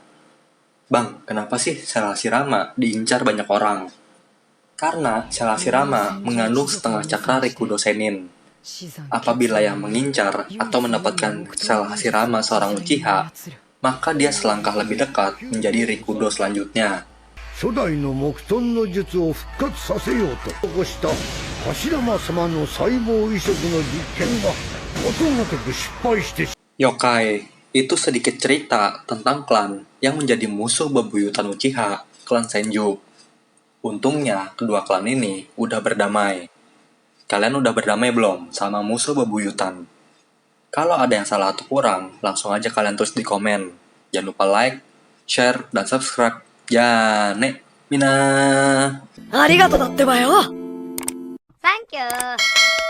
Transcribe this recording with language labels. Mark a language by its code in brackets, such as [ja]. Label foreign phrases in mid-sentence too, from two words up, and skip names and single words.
[id] Bang, kenapa sih sel Hashirama diincar banyak orang? Karena sel Hashirama mengandung setengah cakra Rikudo Senin. Apabila yang mengincar atau mendapatkan sel Hashirama seorang Uchiha, maka dia selangkah lebih dekat menjadi Rikudo selanjutnya. [ja] 初代の木遁の術を復活させようと起こした柱間様の細胞移植の実験がことごとく失敗してし Yokai, [id] itu sedikit cerita tentang klan yang menjadi musuh bebuyutan Uchiha, klan Senju. Untungnya, kedua klan ini udah berdamai. Kalian udah berdamai belum sama musuh bebuyutan? Kalau ada yang salah atau kurang, langsung aja kalian tulis di komen. Jangan lupa like, share, dan subscribe. [ja] じゃね、みな. ありがとうだってばよ。サンキュー。